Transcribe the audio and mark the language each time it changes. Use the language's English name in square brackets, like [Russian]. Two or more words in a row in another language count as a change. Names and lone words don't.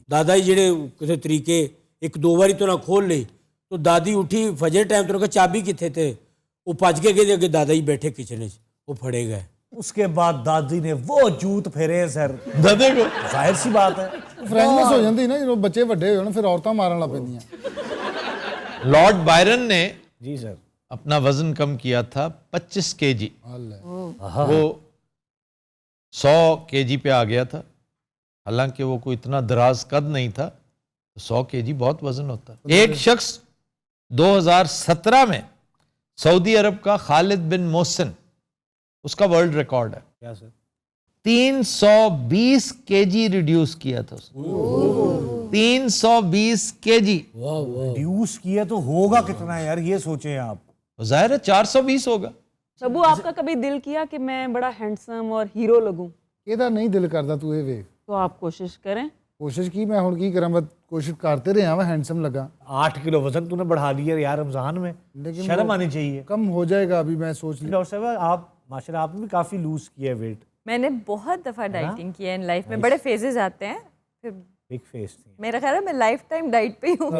[Punjabi] دادا جی جڑے کسی طریقے 1-2 باری تو نہ کھول لی, تو دادی اٹھی فجر ٹائم تو چابی کتنے تھے, وہ پج کے گئے کہ دادا جی بیٹھے کچن چ, وہ پھڑے گئے. [Urdu] اس کے بعد دادی نے وہ جوت پھیرے سر دادے کو, ظاہر سی بات ہے [Punjabi] فرینڈنس ہو جاندی نا جب بچے بڑے ہوئے پھر عورتاں مارن لگ پیندیاں. [Urdu] لارڈ بائرن نے جی سر اپنا وزن کم کیا تھا 25 kg, وہ 100 kg پہ آ گیا تھا, حالانکہ وہ کوئی اتنا دراز قد نہیں تھا. 100 kg بہت وزن ہوتا. ایک شخص 2017 میں سعودی عرب کا خالد بن محسن, اس کا ورلڈ ریکارڈ ہے. کیا سر؟ 320 kg ریڈیوس کیا تھا اس نے. 320 kg ریڈیوس کیا تو ہوگا کتنا یار, یہ سوچیں آپ. ظاہر ہے 420 ہوگا. شبو آپ کا کبھی دل کیا کہ میں بڑا ہینڈسم اور ہیرو لگوں؟ [Punjabi] ਇਹਦਾ ਨਹੀਂ ਦਿਲ ਕਰਦਾ ਤੂੰ ਇਹ ਵੇਖ. [Urdu] تو آپ کوشش کریں. کوشش کی میں [Punjabi] ਹੁਣ ਕੀ ਕਰਾਂ, ਮੈਂ [Urdu] کوشش کرتے رہے میں ہینڈسم لگا. 8 کلو وزن تو نے بڑھا لیا یار رمضان میں, شرم آنی چاہیے. کم ہو جائے گا ابھی میں سوچ لیا. ڈاکٹر صاحب آپ ماشاءاللہ آپ نے بھی کافی لوز کیا ہے ویٹ. میں نے بہت دفعہ ڈائٹنگ کی ہے [English] in life [Urdu] میں, بڑے فیزز آتے ہیں. پھر [English] big phase تھی. [Urdu] میرا خیال ہے میں [English] lifetime [Urdu] ڈائٹ پہ ہی ہوں.